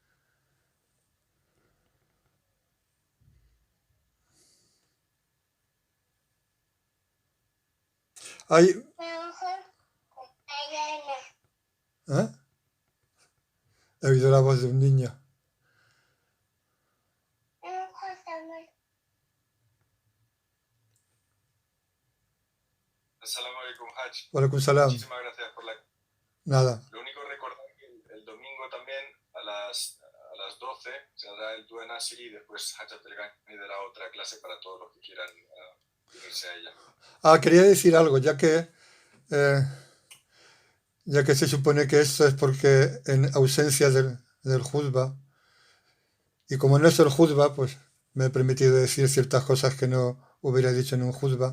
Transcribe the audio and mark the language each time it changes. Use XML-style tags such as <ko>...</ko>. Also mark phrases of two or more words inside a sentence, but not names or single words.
<es>Hay... ¿Eh? He oído la voz de un niño.</es> <ar>السلام عليكم, Haj. وعليكم السلام.</ar> <es>Muchísimas gracias por la... Nada. Lo único recordar que el domingo también a las 12 se dará el Dua Nasiri y después Hajat el Gani dará otra clase para todos los que quieran unirse a ella. Quería decir algo, ya que ya que se supone que esto es porque en ausencia del juzba, y como no es el juzba, pues me he permitido decir ciertas cosas que no hubiera dicho en un juzba.</es>